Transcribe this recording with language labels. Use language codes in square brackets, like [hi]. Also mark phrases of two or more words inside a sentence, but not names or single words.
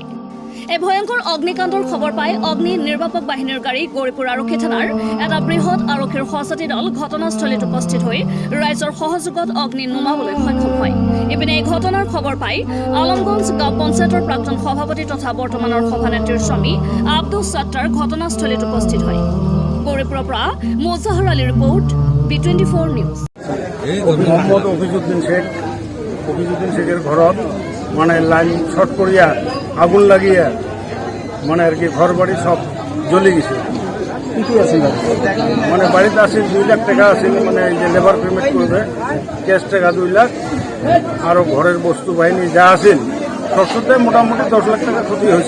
[as] এই ভয়ংকৰ অগ্নিকাণ্ডৰ খবৰ পাই অগ্নি নিৰ্বাপক বাহিনীৰ গাড়ী গৌৰীপুৰ আৰক্ষী থানাৰ এটা বৃহৎ আৰক্ষীৰ সঁচাতি দল ঘটনাস্থলীত উপস্থিত হৈ ৰাইজৰ সহযোগত অগ্নি নুমাবলৈ সক্ষম হয়। ইপিনে এই ঘটনাৰ খবৰ পাই আলমগঞ্জ গাঁও পঞ্চায়তৰ প্ৰাক্তন সভাপতি তথা বৰ্তমানৰ সভানেত্ৰীৰ স্বামী আব্দুল সত্তাৰ ঘটনাস্থলীত উপস্থিত হয়। গৌৰীপুৰৰ পৰা মোজাহাৰ আলীৰ ৰিপৰ্ট B24 নিউজ। [bn] মোহাম্মদ অফিজুদ্দিন শেখের ঘরত মানে [en] line short [bn] করিয়া আগুন লাগিয়া মানে আর কি ঘর বাড়ি সব জ্বলে গেছে। মানে বাড়িতে আসিল 2 লাখ টাকা আসিল, মানে এই যে [en] labour payment [bn] করবে ক্যাশ টাকা 2 লাখ, আরো ঘরের বস্তু বাহিনী যা আসিল সবসাথে মোটামুটি 10 লাখ টাকা ক্ষতি হয়েছে।